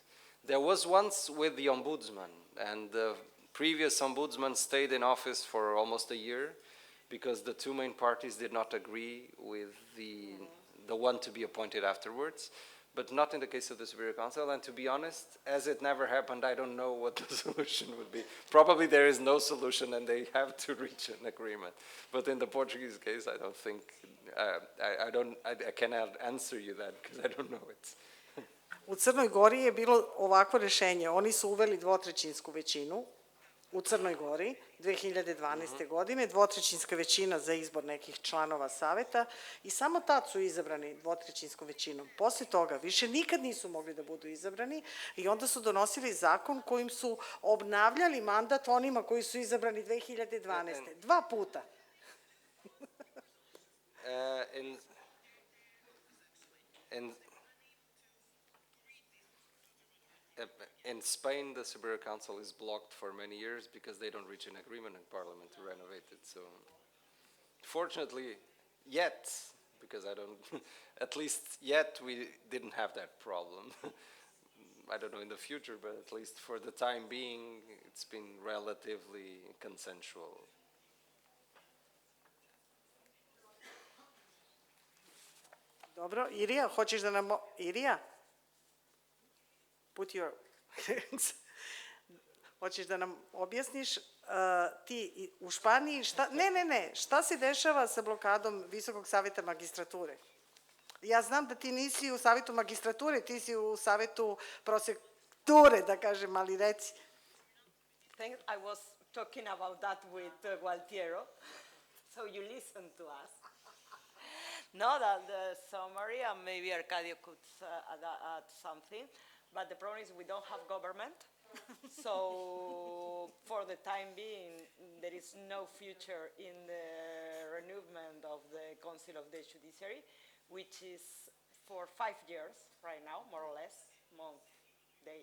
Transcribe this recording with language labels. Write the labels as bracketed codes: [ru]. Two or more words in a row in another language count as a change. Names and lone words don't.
[en] There was once with the ombudsman, and the previous ombudsman stayed in office for almost a year because the two main parties did not agree with the one to be appointed afterwards, but not in the case of the Superior Council. And to be honest, as it never happened, I don't know what the solution would be. Probably there is no solution and they have to reach an agreement. But in the Portuguese case, I don't think, I cannot answer you that because I don't know it. [sr] U Crnoj Gori je bilo ovako rešenje. Oni su uveli dvotrećinsku većinu u Crnoj Gori 2012. godine, dvotrećinska većina za izbor nekih članova saveta i samo tad su izabrani dvotrećinskom većinom. Posle toga više nikad nisu mogli da budu izabrani i onda su donosili zakon kojim su obnavljali mandat onima koji su izabrani 2012. 2 puta. [en] In Spain, the Superior Council is blocked for many years because they don't reach an agreement in Parliament to renovate it. So, fortunately, yet, because I don't, at least yet we didn't have that problem. I don't know in the future, but at least for the time being, it's been relatively consensual. [sr] Dobro, Irija, hoćeš da nam... [en] Irija? Put your... [sr] Hoćeš da nam objasniš ti u Španiji šta... Ne, šta se dešava sa blokadom Visokog saveta magistrature? Ja znam da ti nisi u savetu magistrature, ti si u savetu prosekture, da kažem, ali reci. [en] I was talking about that with Gualtiero, so you listen to us. No, that the summary, and maybe Arcadio could add something, but the problem is we don't have government, so for the time being, there is no future in the renewal of the Council of the Judiciary, which is for 5 years right now, more or less, month, day.